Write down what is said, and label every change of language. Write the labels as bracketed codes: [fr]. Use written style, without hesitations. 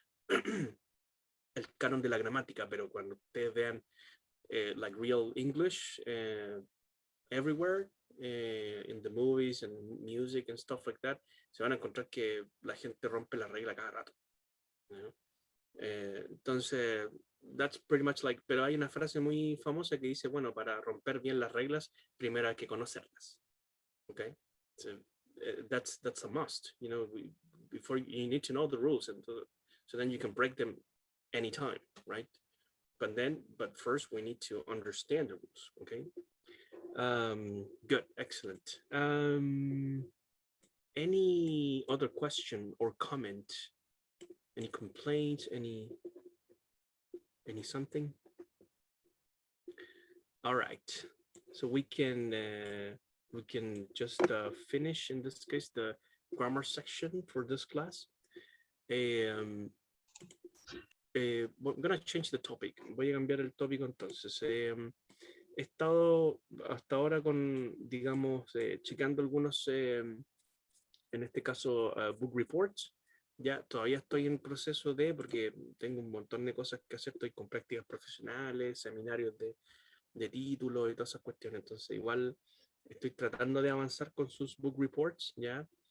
[es] El canon de la gramática, pero cuando ustedes vean [en] like real English everywhere, in the movies and music and stuff like that, [es] se van a encontrar que la gente rompe la regla cada rato, ¿no? Entonces, [en] that's pretty much like, [es] pero hay una frase muy famosa que dice, bueno, para romper bien las reglas, primero hay que conocerlas. [en] Okay, so that's a must. You know, before you need to know the rules, and so then you can break them anytime, right? But first we need to understand the rules. Okay. Good, excellent. Any other question or comment? Any complaints? Any something? All right. So we can just finish in this case the grammar section for this class. I'm gonna change the topic. [es] Voy a cambiar el tópico entonces. He estado hasta ahora con, digamos, checando algunos, en este caso, book reports Ya todavía estoy en proceso porque tengo un montón de cosas que hacer, estoy con prácticas profesionales, seminarios de títulos y todas esas cuestiones, entonces igual estoy tratando de avanzar con sus book reports, ¿ya?